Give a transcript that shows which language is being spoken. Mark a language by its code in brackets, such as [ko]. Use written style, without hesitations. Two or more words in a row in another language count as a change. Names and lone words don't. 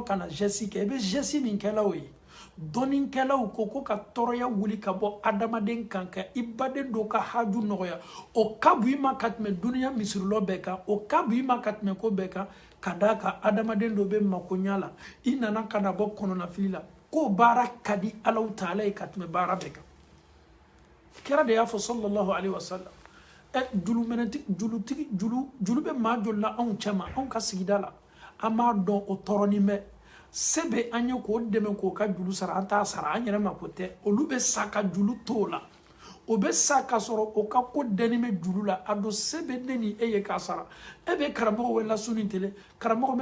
[bm] ka na geste kɛ i bɛ geste min kɛla o ye dɔnnikɛlaw ko ka tɔɔrɔya wuli ka bɔ adamaden kan ka i baden dɔ ka haju nɔgɔya o ka bon i ma ka tɛmɛ duniya misirulɔ bɛɛ kan o ka bon i ma ka tɛmɛ ko bɛɛ kan ka d'a kan adamaden dɔ bɛ makoɲa la i nana ka na bɔ kɔnɔnafili la ko baara ka di Alahu Taala ye ka tɛmɛ baara bɛɛ kan kira de y'a fɔ [ar] صلى الله عليه وسلم [bm] julu bɛ maa joli la anw cɛ ma anw ka sigida la an b'a dɔn o tɔɔrɔnin bɛ se bɛ an ye k'o dɛmɛ k'o ka julu sara an t'a sara an yɛrɛ ma ko tɛ olu bɛ sa ka julu to o la o bɛ sa ka sɔrɔ o ka ko dɛni bɛ julu la a don se bɛ ne ni e ye k'a sara e bɛ karamɔgɔ wele su ni tele karamɔgɔ n